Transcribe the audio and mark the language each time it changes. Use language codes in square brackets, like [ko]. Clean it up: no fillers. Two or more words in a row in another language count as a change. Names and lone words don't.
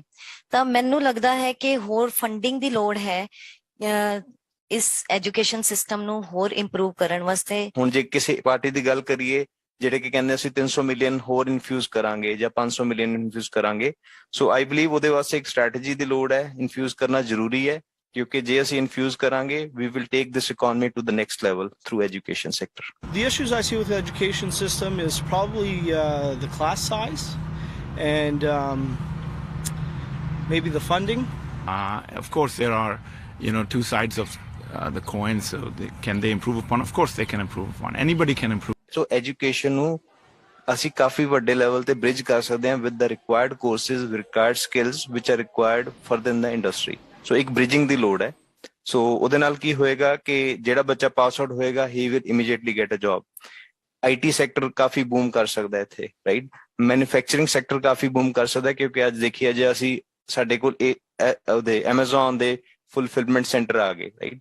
[pa] ਤਾਂ ਮੈਨੂੰ ਲੱਗਦਾ ਹੈ ਕਿ ਹੋਰ ਫੰਡਿੰਗ ਦੀ ਲੋੜ ਹੈ ਇਸ [en] education system [pa] ਨੂੰ ਹੋਰ ਇੰਪਰੂਵ ਕਰਨ ਵਾਸਤੇ। ਹੁਣ ਜੇ ਕਿਸੇ ਪਾਰਟੀ ਦੀ ਗੱਲ ਕਰੀਏ ਜਿਹੜੇ ਕਿ ਕਹਿੰਦੇ ਅਸੀਂ 300 ਮਿਲੀਅਨ ਹੋਰ ਇਨਫਿਊਜ਼ ਕਰਾਂਗੇ ਜਾਂ 500 ਮਿਲੀਅਨ ਇਨਫਿਊਜ਼ ਕਰਾਂਗੇ, [en] so I believe [pa] ਉਹਦੇ ਵਾਸਤੇ ਇੱਕ ਸਟ੍ਰੈਟਜੀ ਦੀ ਲੋੜ ਹੈ, ਇਨਫਿਊਜ਼ ਕਰਨਾ ਜ਼ਰੂਰੀ ਹੈ, ਕਿਉਂਕਿ ਜੇ ਅਸੀਂ ਇਨਫਿਊਜ਼ ਕਰਾਂਗੇ [en] we will take this economy to the next level through education sector. The issues I see with the education system is probably the class size and maybe the funding. Of course there are two sides of the coin, so can they improve upon? Of course they can improve upon, anybody can improve. So education [pa] ਨੂੰ ਅਸੀਂ ਕਾਫੀ ਵੱਡੇ ਲੈਵਲ ਤੇ ਬ੍ਰਿਜ ਕਰ ਸਕਦੇ ਹਾਂ [en] with the required courses, required skills which are required further in the industry. [pa] ਸੋ ਇੱਕ ਬ੍ਰਿਜਿੰਗ ਦੀ ਲੋੜ ਹੈ। ਸੋ ਉਹਦੇ ਨਾਲ ਕੀ ਹੋਏਗਾ ਕਿ ਜਿਹੜਾ ਬੱਚਾ [en] pass out [pa] ਹੋਏਗਾ [en] he will immediately get a job. [pa] IT ਸੈਕਟਰ ਕਾਫੀ ਬੂਮ ਕਰ ਸਕਦਾ ਇੱਥੇ, ਰਾਈਟ। [en] manufacturing sector [pa] ਕਾਫੀ ਬੂਮ ਕਰ ਸਕਦਾ, ਕਿਉਂਕਿ ਅੱਜ ਦੇਖੀਏ ਜੇ ਅਸੀਂ ਸਾਡੇ ਕੋਲ ਉਹਦੇ Amazon ਦੇ [en] fulfillment center [pa] ਆ ਗਏ, ਰਾਈਟ।